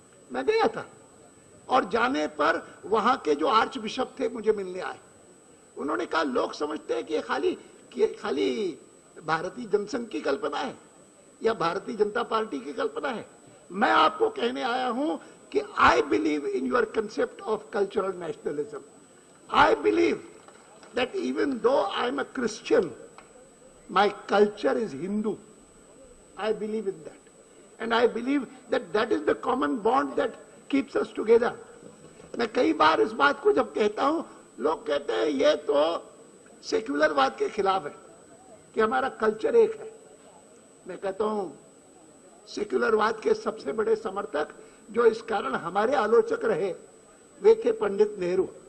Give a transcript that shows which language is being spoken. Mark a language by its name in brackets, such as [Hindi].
[Hindi] मैं गया था और जाने पर वहां के जो आर्च बिशप थे मुझे मिलने आए। उन्होंने कहा लोग समझते हैं कि खाली भारतीय जनसंघ की कल्पना है या भारतीय जनता पार्टी की कल्पना है। मैं आपको कहने आया हूं कि [English] I believe in your concept of cultural nationalism. I believe that even though I am a Christian, my culture is Hindu. I believe in that. And I believe that that is the common bond that keeps us together. [Hindi] मैं कई बार इस बात को जब कहता हूं, लोग कहते हैं ये तो सेक्युलरवाद के खिलाफ है कि हमारा कल्चर एक है। मैं कहता हूं सेक्युलरवाद के सबसे बड़े समर्थक जो इस कारण हमारे आलोचक रहे, वे थे पंडित नेहरू।